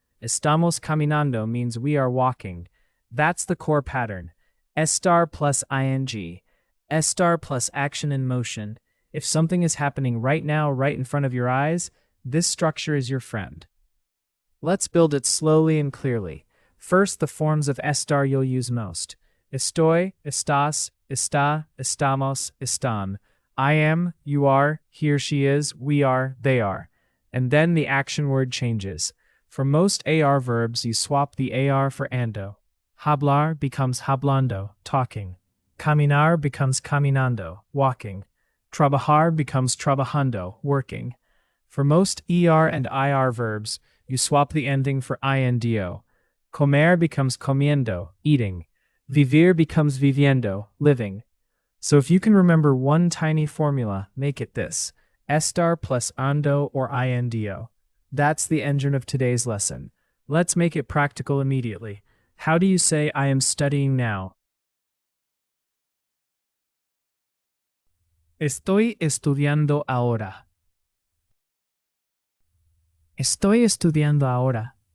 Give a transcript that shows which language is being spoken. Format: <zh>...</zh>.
<es>Estamos caminando</es> <en>means we are walking. That's the core pattern. Estar plus ing. Estar plus action in motion. If something is happening right now, right in front of your eyes, this structure is your friend. Let's build it slowly and clearly. First, the forms of estar you'll use most.</en> <es>Estoy, estás, está, estamos, están.</es> <en>I am, you are, he or she is, we are, they are. And then the action word changes. For most AR verbs, you swap the AR for ando. Hablar becomes hablando, talking. Caminar becomes caminando, walking. Trabajar becomes trabajando, working. For most ER and IR verbs, you swap the ending for indo. Comer becomes comiendo, eating. Vivir becomes viviendo, living. So if you can remember one tiny formula, make it this. Estar plus ando or indo. That's the engine of today's lesson. Let's make it practical immediately. How do you say I am studying now?</en> <es>Estoy estudiando ahora. Estoy estudiando ahora.</es>